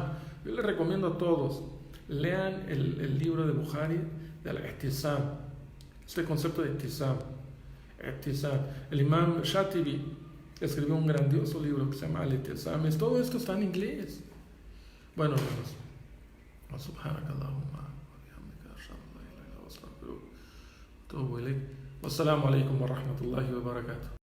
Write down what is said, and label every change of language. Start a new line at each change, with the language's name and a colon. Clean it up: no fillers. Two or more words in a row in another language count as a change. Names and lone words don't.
Spanish: Yo les recomiendo a todos, lean el libro de Bukhari de al-Ihtisam, este concepto de Ihtisam. El Imam Shatibi escribió un grandioso libro que se llama al-Ihtisam. Todo esto está en inglés. Bueno, hermanos,
Arabic: سبحانك اللهم وبحمدك أشهد أن لا إله إلا أنت أستغفرك وأتوب إليك. والسلام عليكم ورحمة الله وبركاته.